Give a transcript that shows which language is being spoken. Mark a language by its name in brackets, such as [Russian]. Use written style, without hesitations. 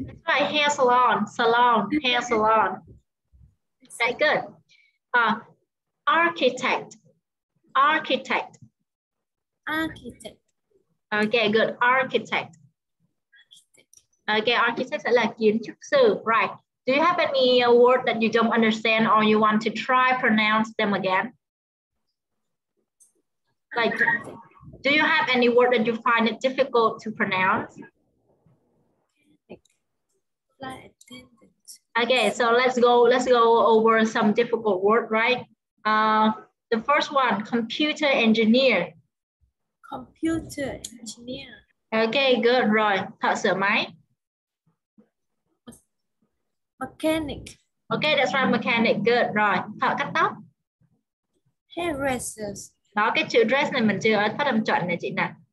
[English] Right, hair salon. Hair salon. Very good. Architect. Okay, good. Architect. [Vietnamese] Okay, architect sẽ là kiến trúc sư. [English] Right. Do you have any word that you don't understand or you want to try pronounce them again? Like Do you have any word that you find it difficult to pronounce? Flight attendant. Okay, so let's go over some difficult word, right? The first one, computer engineer. Computer engineer. Okay, good [Vietnamese] rồi. Thợ sửa máy. [English] Mechanic. Okay, that's right, mechanic. [Vietnamese] Good rồi. Thợ cắt tóc. [English] Hairdressers. [Vietnamese] Đó, cái chữ dress này mình chưa phát âm chuẩn này chị nè.